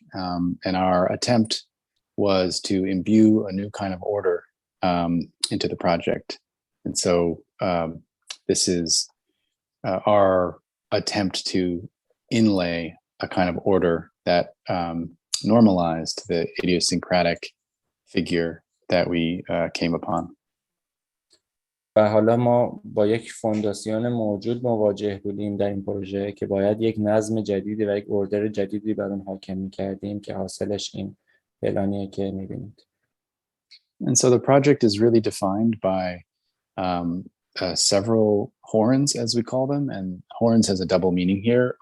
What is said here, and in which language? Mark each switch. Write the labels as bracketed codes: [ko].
[en] And our attempt was to imbue a new kind of order into the project. And so this is our attempt to inlay a kind of order that normalized the idiosyncratic figure that we came upon. [fa] و حالا ما با یک فونداسیون موجود مواجه بودیم در این پروژه که باید یک نظم جدیدی و یک اوردر جدیدی بر اون حاکم می‌کردیم که حاصلش این پلانیه که می‌بینید. [en] And so the project is really defined by several horns, as we call them, and horns has a double meaning here.